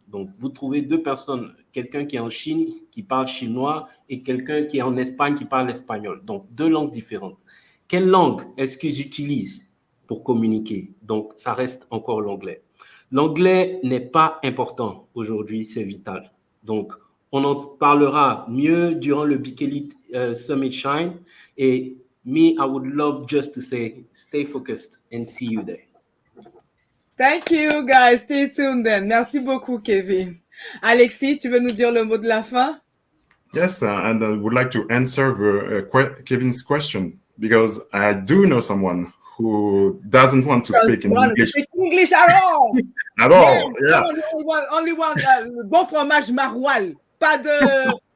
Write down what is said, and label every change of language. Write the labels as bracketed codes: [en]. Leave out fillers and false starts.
[fr] Donc, vous trouvez deux personnes, quelqu'un qui est en Chine, qui parle chinois, et quelqu'un qui est en Espagne, qui parle espagnol. Donc, deux langues différentes. Quelle langue est-ce qu'ils utilisent pour communiquer? Donc, ça reste encore l'anglais. L'anglais n'est pas important aujourd'hui, c'est vital. Donc, on en parlera mieux durant le 𝐓𝐈𝐌𝐄 Summit Shine. [en] Et me, I would love just to say, stay focused and see you there. Thank you, guys. Stay tuned then. [fr] Merci beaucoup, [en] Kevin. [fr] Alexis, tu veux nous dire le mot de la fin? [en] Yes, and I would like to answer Kevin's question, because I do know someone who doesn't want to speak in English. Speak English at all. At all, yeah. Only one [fr] bon fromage maroilles. Pas de...